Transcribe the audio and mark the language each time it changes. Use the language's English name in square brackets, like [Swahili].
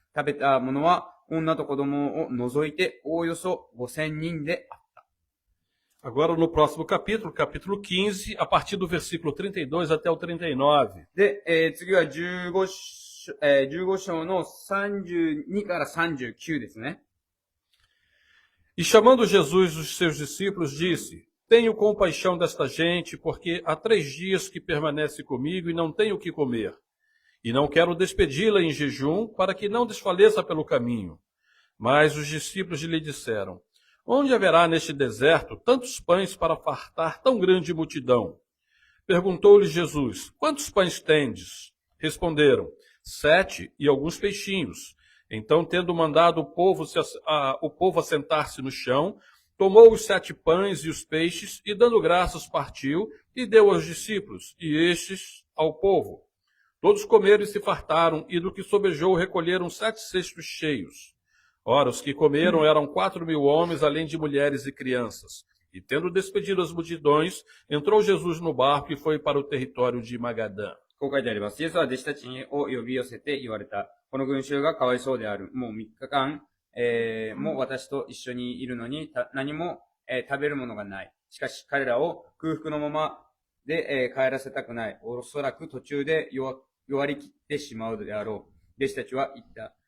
[Japanese] 食べたものは女と子供を除いておおよそ 5,000 人であった。 [Portuguese] Agora no próximo capítulo, capítulo 15, a partir do versículo 32 até o 39. [Japanese] で、次は15章の32から39ですね。 [Portuguese] E chamando Jesus os seus discípulos, disse: tenho compaixão desta gente, porque há 3 dias que permanece comigo e não tenho o que comer. E não quero despedi-la em jejum, para que não desfaleça pelo caminho. Mas os discípulos lhe disseram: onde haverá neste deserto tantos pães para fartar tão grande multidão? Perguntou-lhes Jesus: quantos pães tendes? Responderam: 7 e alguns peixinhos. Então, tendo mandado o povo assentar-se no chão, tomou os 7 pães e os peixes, e dando graças partiu, e deu aos discípulos, e estes ao povo. Todos comeram e se fartaram, e do que sobejou recolheram 7 cestos cheios. Ora, os que comeram eram 4.000 homens, além de mulheres e crianças. E tendo despedido as multidões, entrou Jesus no barco e foi para o território de Magadã. [Japanese] こう書いてあります。イエスは弟子たちを呼び寄せて言われた。この群衆がかわいそうである。もう3日間、もう私と一緒にいるのに何も食べるものがない。しかし彼らを空腹のままで、帰らせたくない。おそらく途中で弱り切ってしまうであろう。弟子たちは言った。